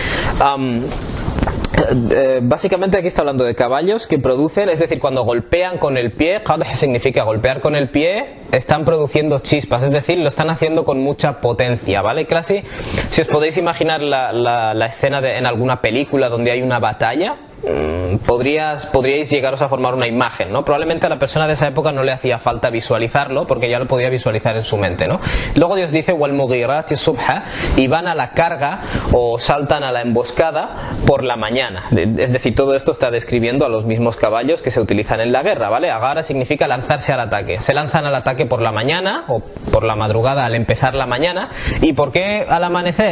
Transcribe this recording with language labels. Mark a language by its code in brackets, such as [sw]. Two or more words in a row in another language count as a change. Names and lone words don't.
[es] Básicamente aquí está hablando de caballos que producen, es decir, cuando golpean con el pie, qadh significa golpear con el pie, están produciendo chispas, es decir, lo están haciendo con mucha potencia, ¿vale? Casi, si os podéis imaginar la escena en alguna película donde hay una batalla, podríais llegaros a formar una imagen, ¿no? Probablemente a la persona de esa época no le hacía falta visualizarlo porque ya lo podía visualizar en su mente, ¿no? Luego Dios dice [ar] والمغيرات صبحا, [es] y van a la carga o saltan a la emboscada por la mañana. Es decir, todo esto está describiendo a los mismos caballos que se utilizan en la guerra, ¿vale? Agara significa lanzarse al ataque. Se lanzan al ataque por la mañana o por la madrugada al empezar la mañana. ¿Y por qué al amanecer?